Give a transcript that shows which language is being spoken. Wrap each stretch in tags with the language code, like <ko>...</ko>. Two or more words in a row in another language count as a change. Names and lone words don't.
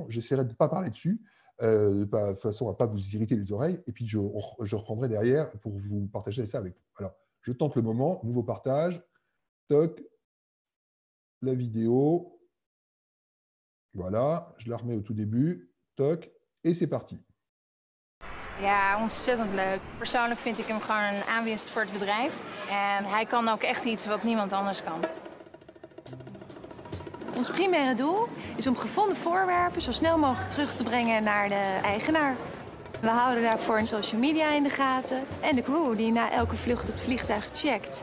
<fr>J'essaierai de ne pas parler dessus. De façon à ne pas vous irriter les oreilles, et puis je reprendrai derrière pour vous partager ça avec vous. Alors, je tente le moment, nouveau partage, toc, la vidéo, voilà, je la remets au tout début, toc, et c'est parti.</fr> <nl>Ja, ontzettend leuk. Persoonlijk vind ik hem gewoon een aanwinst voor het bedrijf. En hij kan ook echt iets wat niemand anders kan. Ons primaire doel is om gevonden voorwerpen zo snel mogelijk terug te brengen naar de eigenaar. We houden daarvoor</nl> <en>social media</en> <nl>in de gaten en de crew die na elke vlucht het vliegtuig checkt.</nl>